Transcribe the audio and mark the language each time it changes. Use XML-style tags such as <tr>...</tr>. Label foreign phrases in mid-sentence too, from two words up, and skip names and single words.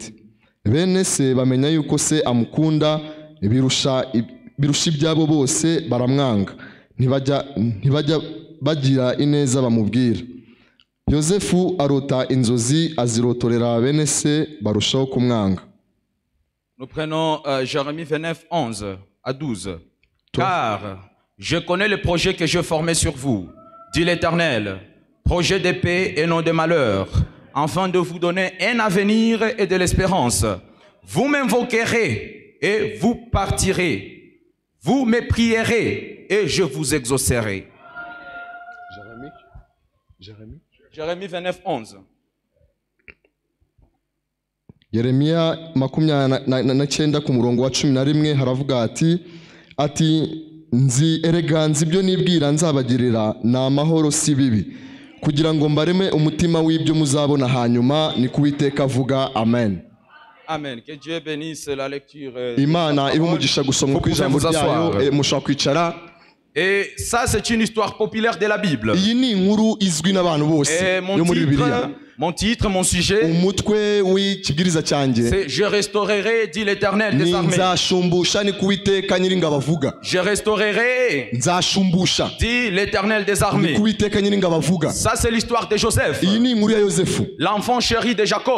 <rw>Bene se bamenya yuko se amukunda birusha ibyabo bose, baramwanga, ntibajya bagira ineza bamubwira. Yosefu arota inzozi, azirotorera bene se, barushaho kumwanga.</rw> <fr>Nous prenons Jérémie 29, 11 à 12. Car je connais le projet que je formais sur vous, dit l'Éternel, projet de paix et non de malheur, afin de vous donner un avenir et de l'espérance. Vous m'invoquerez et vous partirez. Vous me prierez et je vous exaucerai. Jérémie 29, 11.</fr> <rw>Yeremiya 29 ku murongo wa 11 haravuga ati nzi ereganzi ibyo nibwira nzabagirira na amahoro si bibi, kugira ngo mbareme umutima w'ibyo muzabona hanyuma, ni kuwiteka avuga. Amen. Amen.</rw> <fr>Que Dieu bénisse la lecture.</fr> <rw>Imana ibumugisha gusoma ku ijambo ryayo. Mushaka kwicara.</rw> <fr>Et ça c'est une histoire populaire de la Bible.</fr> <rw>Iyi ni inkuru izwi n'abantu bose yo muri Bibiliya.</rw> <fr>Mon titre, mon sujet, c'est « Je restaurerai, dit l'Éternel des armées. » Je restaurerai, dit l'Éternel des armées. Ça, c'est l'histoire de Joseph, l'enfant chéri de Jacob.</fr>